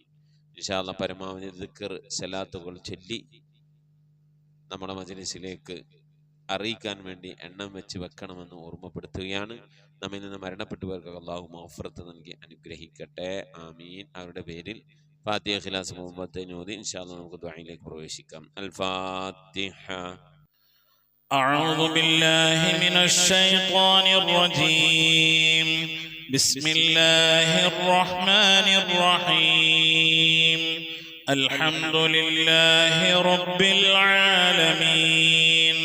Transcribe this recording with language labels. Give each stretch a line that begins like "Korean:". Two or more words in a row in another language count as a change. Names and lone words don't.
Arabic: إن شاء الله
Malayalam: പരമാവധി ദിക്ർ, സലാത്തുകൾ ചൊല്ലി നമ്മുടെ മജ്ലിസിലേക്ക് അറിയിക്കാൻ വേണ്ടി എണ്ണം വെച്ച് വെക്കണമെന്ന് ഓർമ്മപ്പെടുത്തുകയാണ്. നമ്മിൽ നിന്ന് മരണപ്പെട്ടവർക്ക് അള്ളാഹു മഗ്ഫിറത്ത് നൽകി അനുഗ്രഹിക്കട്ടെ. ആമീൻ. അവരുടെ പേരിൽ ഫാത്തിഹ, ഇഖ്ലാസ്, മുഹമ്മദ് ഓതി
Arabic: إن شاء الله
Malayalam: നമുക്ക് ദുആയിലേക്ക് പ്രവേശിക്കാം. അൽ ഫാത്തിഹ.
Arabic: أعوذ بالله من الشيطان الرجيم. بسم الله الرحمن الرحيم. الحمد لله رب العالمين.